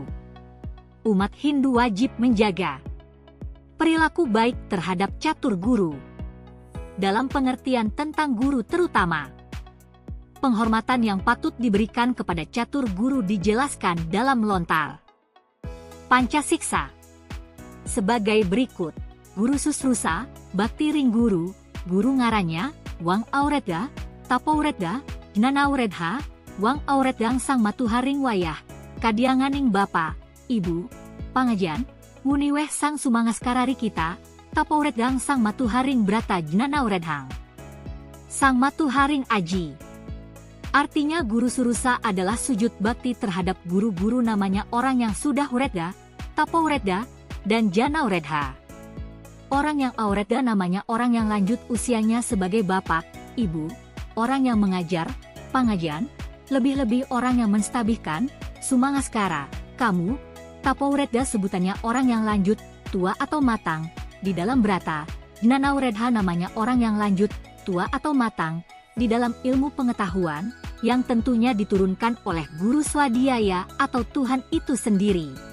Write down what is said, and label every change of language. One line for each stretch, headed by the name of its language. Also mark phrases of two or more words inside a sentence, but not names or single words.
Indonesian: Umat Hindu wajib menjaga perilaku baik terhadap catur guru. Dalam pengertian tentang guru, terutama penghormatan yang patut diberikan kepada catur guru dijelaskan dalam lontar Pancasiksa sebagai berikut.
Kawi: Guru susrusa, bakti ring guru, guru ngaranya, wang auredda, tapauredda, gnanauredha, wang aureddang sang matuharing wayah, kadianganing bapa, ibu, pangajan, muniweh sang sumangaskarari kita, tapaureddang sang matuharing brata gnanauredhang, sang matuharing aji.
Indonesian: Artinya
Kawi: guru surusa
Indonesian: adalah sujud bakti terhadap guru-guru, namanya orang yang sudah uredda, tapauredda, dan janauredha. Orang yang auredda namanya orang yang lanjut usianya sebagai bapak, ibu, orang yang mengajar, pangajan, lebih-lebih orang yang menstabihkan, sumangaskara, kamu, tapauredda sebutannya orang yang lanjut, tua atau matang, di dalam brata, gnanauredha namanya orang yang lanjut, tua atau matang, di dalam ilmu pengetahuan, yang tentunya diturunkan oleh guru swadhyaya atau Tuhan itu sendiri.